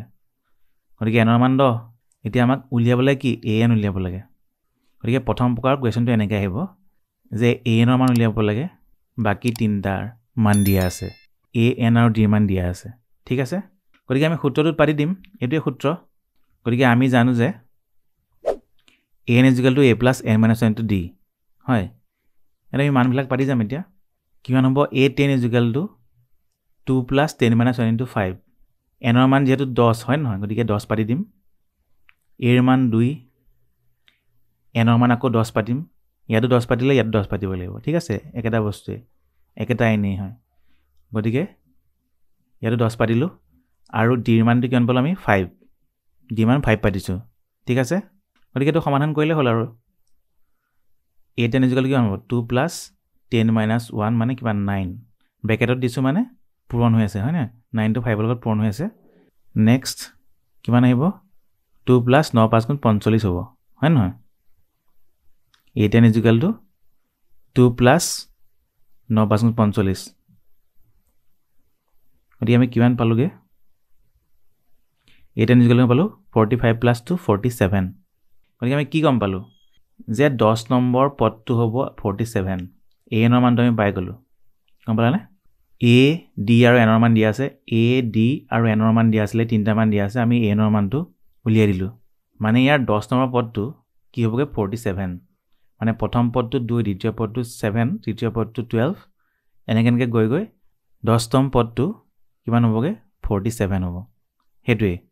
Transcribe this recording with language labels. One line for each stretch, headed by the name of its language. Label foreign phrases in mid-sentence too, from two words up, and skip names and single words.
Assamese: গতিকে n ৰ মান 10। এতিয়া আমাক উলিয়াবলৈ কি? an উলিয়াব লাগে। গতিকে প্ৰথম প্ৰকাৰৰ কুৱেশ্যনটো এনেকৈ আহিব যে an ৰ মান উলিয়াব লাগে, বাকী 3টাৰ মান দিয়া আছে। a, n আৰু d ৰ মান দিয়া আছে, ঠিক আছে? গতিকে আমি সূত্ৰটোত পাতি দিম। এইটোৱে সূত্ৰ। গতিকে আমি জানো যে
English: n is equal to a plus n minus 1 into d
Assamese: হয় এটা আমি মানবিলাক পাতি যাম এতিয়া কিমান হ'ব
English: a10 is equal to 2 plus 10 minus 1 into 5 n
Assamese: ৰ মান যেহেতু 10 হয় নহয় গতিকে 10 পাতি দিম a ৰ মান 2 n ৰ মান আকৌ 10 পাতিম ইয়াতো 10 পাতিলে ইয়াতো 10 পাতিব লাগিব ঠিক আছে একেটা বস্তুৱে একেটা আইনেই হয় গতিকে ইয়াতো 10 পাতিলো আৰু d ৰ মানটো কিমান পালো আমি 5 d মান 5 পাতিছো ঠিক আছে গতিকে এটো সমাধান কৰিলে হ'ল আৰু
English: a10 is equal to
Assamese: কিমান হ'ব
English: 2 plus 10 minus 1
Assamese: মানে কিমান 9 ব্ৰেকেটত দিছো মানে পূৰণ হৈ আছে হয় না 9 to 5 ৰ লগত পূৰণ হৈ আছে নেক্সট কিমান আহিব 2 plus 9 5 গুণ 45 হ'ব হয় নহয়
English: a10 is equal to 2 plus 9 5
Assamese: গুণ 45 গতিকে আমি কিমান পালোগে
English: a10 is equal to
Assamese: পালো 45 plus 2 47 গতিকে আমি কি গম পালো যে 10 নম্বৰ পদটো হ'ব 47 a ৰ মানটো আমি পাই গলো গম পালানে a d আৰু n ৰ মান দিয়া আছে a d আৰু n ৰ মান দিয়া আছিল তিনটা মান দিয়া আছে আমি a ৰ মানটো উলিয়াই দিলো মানে ইয়াৰ 10 নম্বৰ পদটো কি হ'বগে 47 মানে প্ৰথম পদটো 2 দ্বিতীয় পদটো 7 তৃতীয় পদটো 12 এনেকৈ গৈ গৈ 10তম পদটো কিমান হ'বগে 47 হ'ব হেতুৱে